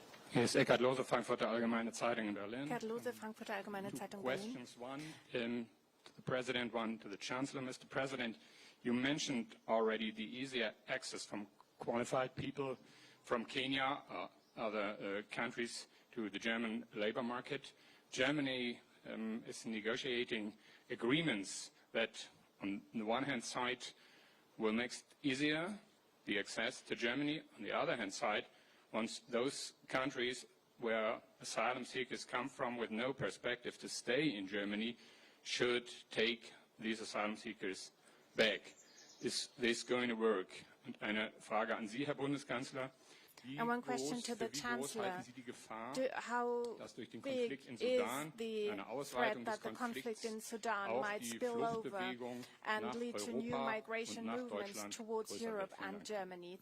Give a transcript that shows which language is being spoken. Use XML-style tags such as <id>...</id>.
<de>Hier ist Eckhard Lose, Frankfurter Allgemeine Zeitung in Berlin. Eckhard Lose, Frankfurter Allgemeine Zeitung, Berlin.</de> <en>Questions, one to the President, one to the Chancellor. Mr. President, you mentioned already the easier access from qualified people from Kenya or other countries to the German labor market. Germany is negotiating agreements that, on the one hand side, will make it easier the access to Germany. On the other hand side, once those countries where asylum seekers come from with no perspective to stay in Germany should take these asylum seekers back. Is this going to work?</en> <de>Und eine Frage an Sie, Herr Bundeskanzler.</de> <en>And one question to the Chancellor. How big is the threat that the conflict in Sudan might spill over and lead to new migration movements towards Europe and Germany?</en>